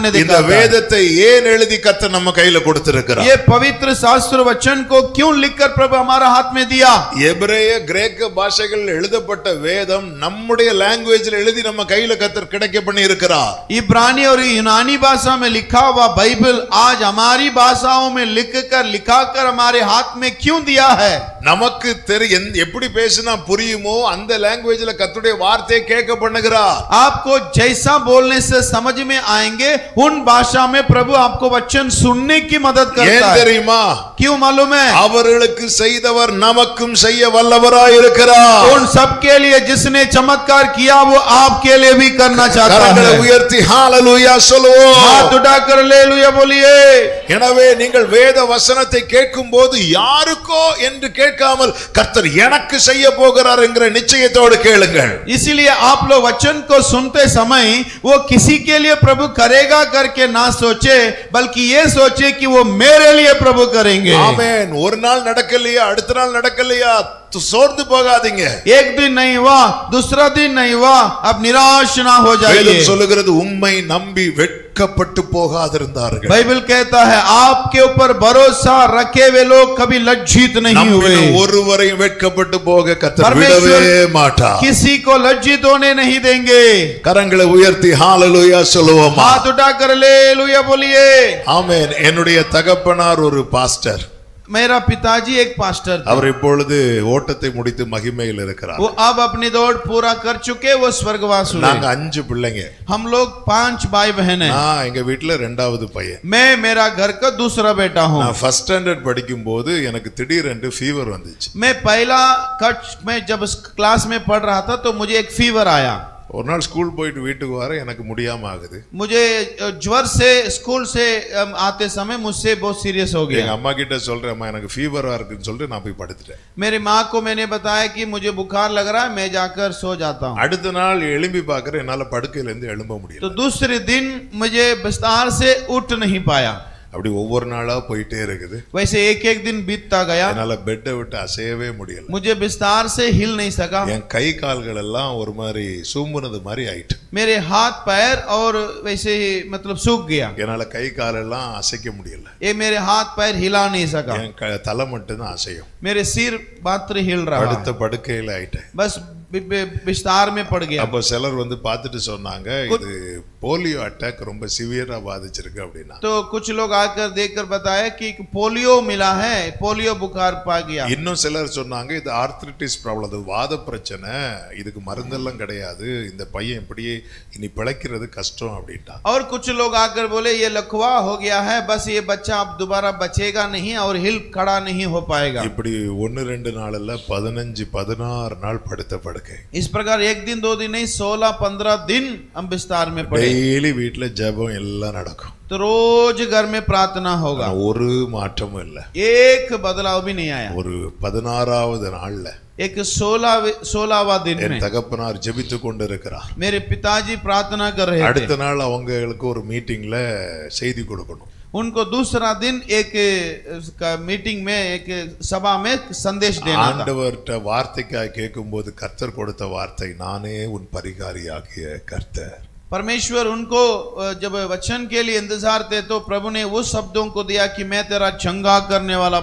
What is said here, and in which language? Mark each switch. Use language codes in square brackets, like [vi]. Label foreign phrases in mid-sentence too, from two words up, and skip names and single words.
[ta] இந்த [hi] दिखाता है [ta] வேதத்தை ஏன் எழுதி கர்த்தர் நம்ம கையில கொடுத்திருக்கிறார் [hi] ये पवित्र शास्त्र वचन को क्यों लिखकर प्रभु हमारा हाथ में दिया [ta] எபிரேய கிரேக்க பாஷைகளில் எழுதப்பட்ட வேதம் நம்முடைய லாங்குவேஜில் எழுதி நம்ம கையில கர்த்தர் கிடைக்க பண்ணி இருக்கிறார் [hi] इब्रानी और यूनानी भाषा में लिखा हुआ बाइबल आज हमारी भाषाओं में लिखाकर हमारे हाथ में क्यों दिया है [ta] நமக்கு எப்படி பேசினா புரியுமோ அந்த லாங்குவேஜ்ல கர்த்தருடைய வார்த்தையை கேட்க பண்ணுகிறார் [hi] आपको जैसा बोलने से समझ में आएंगे उन भाषा में प्रभु आपको वचन सुनने की मदद करता [ta] ஏன் [hi] है [ta] தெரியுமா [hi] क्यों मालूम है [ta] அவர்களுக்கு செய்தவர் நமக்கும் செய்ய வல்லவராய் இருக்கிறார் [hi] उन सबके लिए जिसने चमत्कार किया वो आपके लिए भी करना चाहता [ta] கரங்களை [hi] है [ta] உயர்த்தி ஹalleluya சொல்லுவோம் [hi] हाथ उठाकर हालेलुया बोलिए [ta] எனவே நீங்கள் வேத வசனத்தை கேட்கும்போது யாருக்கோ என்று கேட்காமல் கர்த்தர் எனக்கு செய்ய போகிறார் என்கிற நிச்சயத்தோடு கேளுங்கள் [hi] इसीलिए आप लोग वचन को सुनते समय वो किसी के लिए प्रभु करेगा करके ना सोचे बल्कि ये सोचे कि वो मेरे लिए प्रभु करेंगे [ta] ஆமென் ஒரு நாள் நடக்கலையா அடுத்த நாள் நடக்கலையா சோர்ந்து போகாதீங்க [hi] एक दिन नहीं हुआ दूसरा दिन नहीं हुआ अब निराश ना हो जाइए [ta] வேதம் சொல்லுகிறது உம்மை நம்பி வெட்கப்பட்டு போகாதிருந்தார்கள் [hi] बाइबल कहता है आपके ऊपर भरोसा रखे हुए लोग कभी लज्जित नहीं हुए [ta] ஒருவரையும் வெட்கப்பட்டு போக கர்த்தர் விடவே மாட்டார் [hi] किसी को लज्जित होने नहीं देंगे [ta] கரங்களை உயர்த்தி ஹalleluya சொல்லுவோம் [hi] हाथ उठाकर हालेलुया बोलिए [ta] ஆமென் என்னுடைய தகப்பனார் ஒரு பாஸ்டர் [hi] मेरा पिताजी एक पास्टर थे [ta] அவர் இப்பொழுது ஓட்டத்தை முடித்து மகிமையில் இருக்கிறார் [hi] वो अब अपनी दौड़ पूरा कर चुके वो स्वर्गवास हुए [ta] நாங்க 5 பிள்ளைங்க [hi] हम लोग 5 भाई बहन हैं [ta] நான் எங்க வீட்ல இரண்டாவது பையன் [hi] मैं मेरा घर का दूसरा बेटा हूँ [ta] நான் [en] first standard [ta] படிக்கும்போது எனக்கு திடீரென்று ஃபீவர் வந்துச்சு [hi] मैं पहला कक्ष में जब क्लास में पढ़ रहा था तो मुझे एक फीवर आया [ta] ஒரு நாள் ஸ்கூல் போயிட்டு வீட்டுக்கு வர எனக்கு முடியாம ஆகுது. [hi] मुझे ज्वर से स्कूल से आते समय मुझसे बहुत सीरियस हो [ta] எங்க [hi] गया। [ta] அம்மா கிட்ட சொல்றேன், அம்மா எனக்கு ஃபீவரா இருக்குன்னு சொல்லிட்டு நான் போய் படுத்துட்டேன். [hi] मेरी माँ को मैंने बताया कि मुझे बुखार लग रहा है, मैं जाकर सो जाता हूँ। [ta] அடுத்த நாள் எழும்பி பார்க்கறேன், என்னால படுக்கையில இருந்து எழும்ப [hi] तो [ta] முடியல. [hi] दूसरे दिन मुझे बिस्तर से उठ नहीं पाया। [ta] அப்படி ஒவ்வொரு நாளா போயிட்டே இருக்குது. [hi] वैसे एक एक दिन बीतता गया, [ta] என்னால பெட்டை விட்டு அசையவே முடியல. [hi] मुझे बिस्तर से हिल नहीं सका। [ta] என் கை கால்கள் எல்லாம் ஒரு மாதிரி சூம்புனது மாதிரி ஆயிட்டு. [hi] मेरे हाथ पैर और वैसे ही मतलब सूख गया। [ta] என்னால கை காலெல்லாம் அசைக்க முடியல. [hi] ये मेरे हाथ पैर हिला नहीं सका, [ta] என் தலை மட்டும் தான் அசையும். [hi] मेरे सिर मात्र हिल रहा [ta] படுத்த [hi] है, [ta] படுக்கையில ஆயிட்டேன். [hi] बस बिस्तर में पड़ गया। [ta] அப்போ சிலர் வந்து பார்த்துட்டு சொன்னாங்க, இது [en] polio attack [ta] ரொம்ப சிவியரா பாதிச்சிருக்கு அப்படின்னா. [hi] तो कुछ लोग आकर देखकर बताया कि पोलियो मिला है, पोलियो बुखार पा गया। [ta] இன்னும் சிலர் சொன்னாங்க, இது [en] arthritis problem, [ta] அது வாத பிரச்சனை, இதுக்கு மருந்தெல்லாம் கிடையாது, இந்த பையன் இப்படியே இனி பிழைக்கிறது கஷ்டம் அப்படின்ட்டா. [hi] और कुछ लोग आकर बोले ये लकवा हो गया है, बस ये बच्चा अब दोबारा बचेगा नहीं और हिल खड़ा नहीं हो पाएगा। [ta] இப்படி 1-2 நாள் இல்ல 15-16 நாள் படுத்த படுக்கை. [hi] इस प्रकार एक दिन 2 दिन नहीं 16-15 दिन हम बिस्तर में पड़े। [ta] டெய்லி வீட்ல ஜெபம் எல்லாம் நடக்கும். [hi] तो रोज घर में प्रार्थना होगा, [ta] ஆனா ஒரு மாற்றமும் இல்ல. [hi] एक बदलाव भी नहीं आया। [ta] ஒரு 16வது நாள்ல [hi] एक 16वां दिन [ta] என் [hi] में [ta] தகப்பனார் ஜெபித்து கொண்டு இருக்கிறார். [hi] मेरे पिताजी प्रार्थना कर रहे थे। [ta] அடுத்த நாள் அவங்களுக்கு ஒரு மீட்டிங்ல செய்தி கொடுக்கணும். [hi] उनको दूसरा दिन एक मीटिंग में एक सभा में संदेश देना था। [ta] ஆண்டவர்ட்ட வார்த்தைக்காய் கேட்கும்போது கர்த்தர் கொடுத்த வார்த்தை, நானே உன் பரிகாரியாகிய கர்த்தர். [hi] परमेश्वर उनको जब वचन के लिए इंतजार थे तो प्रभु ने उस शब्दों को दिया कि मैं तेरा चंगा करने वाला